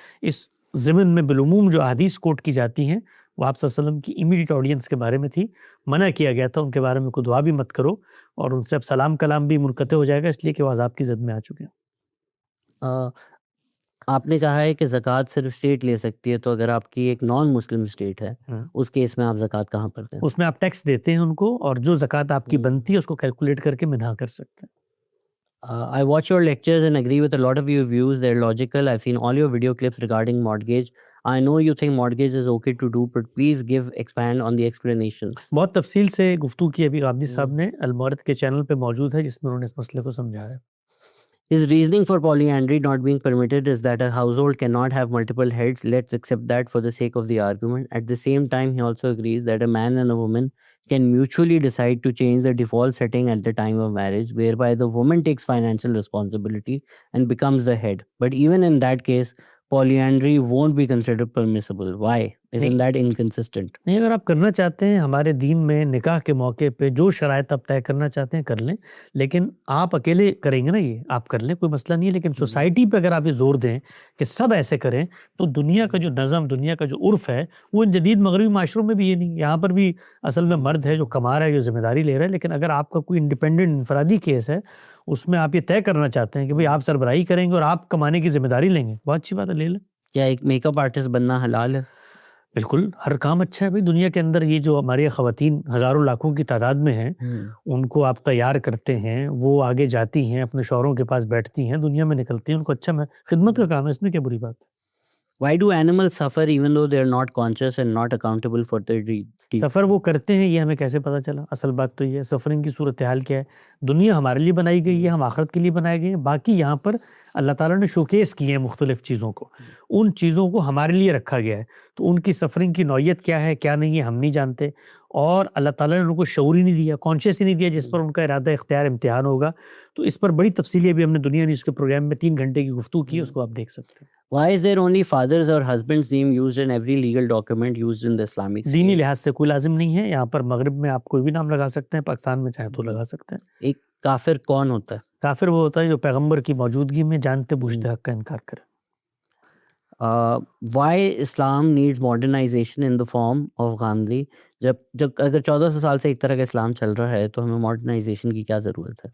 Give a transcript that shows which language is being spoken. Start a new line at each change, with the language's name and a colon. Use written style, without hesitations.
Urdu: اس ضمن میں بالعموم جو احادیث کوٹ کی جاتی ہیں وہ آپ صلی اللہ علیہ وسلم کی امیڈیٹ آڈینس کے بارے میں تھی, منع کیا گیا تھا ان کے بارے میں کوئی دعا بھی مت کرو, اور ان سے اب سلام کلام بھی منقطع ہو جائے گا, اس لیے کہ وہ عذاب کی زد میں آ چکے ہیں. آپ نے کہا ہے کہ زکوٰۃ صرف اسٹیٹ لے سکتی ہے, تو اگر آپ کی ایک نان مسلم اسٹیٹ ہے اس کیس میں آپ زکوٰۃ کہاں پر دیں؟ اس میں آپ ٹیکس دیتے ہیں ان کو, اور جو زکوٰۃ آپ کی بنتی ہے اس کو کیلکولیٹ کر کے منہا کر سکتے ہیں.
English: I watch your lectures and agree with a lot of your views. They're logical. I've seen all your video clips regarding mortgage. I know you think mortgage is okay to do, but please expand on the explanations.
Urdu: بہت تفصیل سے گفتگو کی ابھی غامدی صاحب نے, المورد کے channel پہ موجود ہے, جس میں انہوں نے اس مسئلے کو سمجھایا ہے.
English: His reasoning for polyandry not being permitted is that a household cannot have multiple heads. Let's accept that for the sake of the argument. At the same time, he also agrees that a man and a woman can mutually decide to change the default setting at the time of marriage, whereby the woman takes financial responsibility and becomes the head. But even in that case, polyandry won't be considered permissible. Why? Isn't that inconsistent?
Urdu: نہیں, اگر آپ کرنا چاہتے ہیں, ہمارے دین میں نکاح کے موقع پہ جو شرائط آپ طے کرنا چاہتے ہیں کر لیں, لیکن آپ اکیلے کریں گے نا, یہ آپ کر لیں, کوئی مسئلہ نہیں ہے. لیکن سوسائٹی پہ اگر آپ یہ زور دیں کہ سب ایسے کریں, تو دنیا کا جو نظم, دنیا کا جو عرف ہے, وہ ان جدید مغربی معاشروں میں بھی یہ نہیں. یہاں پر بھی اصل میں مرد ہے جو کما رہا ہے, جو ذمہ داری لے رہا ہے. لیکن اگر آپ کا کوئی انڈیپینڈنٹ انفرادی کیس ہے, اس میں آپ یہ طے کرنا چاہتے ہیں کہ بھئی آپ سربراہی کریں گے اور آپ کمانے کی ذمہ داری لیں گے, بہت اچھی بات ہے, لے لیں. کیا ایک میک اپ آرٹسٹ بننا حلال ہے؟ بالکل, ہر کام اچھا ہے بھائی. دنیا کے اندر یہ جو ہماری خواتین ہزاروں لاکھوں کی تعداد میں ہیں, ان کو آپ تیار کرتے ہیں, وہ آگے جاتی ہیں, اپنے شوہروں کے پاس بیٹھتی ہیں, دنیا میں نکلتی ہیں, ان کو اچھا میں خدمت کا کام ہے, اس میں کیا بری بات ہے.
English: Why do animals suffer even though they are not conscious and not accountable for their deeds?
Urdu: سفر وہ کرتے ہیں, یہ ہمیں کیسے پتہ چلا؟ اصل بات تو یہ ہے, سفرنگ کی صورتحال کیا ہے. دنیا ہمارے لیے بنائی گئی ہے, ہم آخرت کے لیے بنائے گئے ہیں. باقی یہاں پر اللہ تعالیٰ نے شوکیس کیے ہیں مختلف چیزوں کو, ان چیزوں کو ہمارے لیے رکھا گیا ہے. تو ان کی سفرنگ کی نوعیت کیا ہے کیا نہیں ہے ہم نہیں جانتے, اور اللہ تعالیٰ نے ان کو شعور ہی نہیں دیا, کانشیس ہی نہیں دیا, جس پر ان کا ارادہ اختیار امتحان ہوگا. تو اس پر بڑی تفصیلی ابھی ہم نے دنیا نیوز کے پروگرام میں 3 گھنٹے کی گفتگو کی, اس کو آپ دیکھ سکتے ہیں.
English: Why is there only father's or husband's name used in every legal document used in the Islamic state?
Urdu: دینی لحاظ سے کوئی لازم نہیں ہے. یہاں پر مغرب میں آپ کوئی بھی نام لگا سکتے ہیں, پاکستان میں چاہے تو لگا سکتے ہیں. ایک کافر کون ہوتا ہے؟ کافر وہ ہوتا ہے جو پیغمبر کی موجودگی میں جانتے بوجھتے حق کا انکار کرے.
English: Why Islam needs modernization in the form of
Urdu: Ghamidi? جب اگر 1400 سال سے ایک طرح کا اسلام چل رہا ہے تو ہمیں ماڈرنائزیشن کی کیا ضرورت ہے؟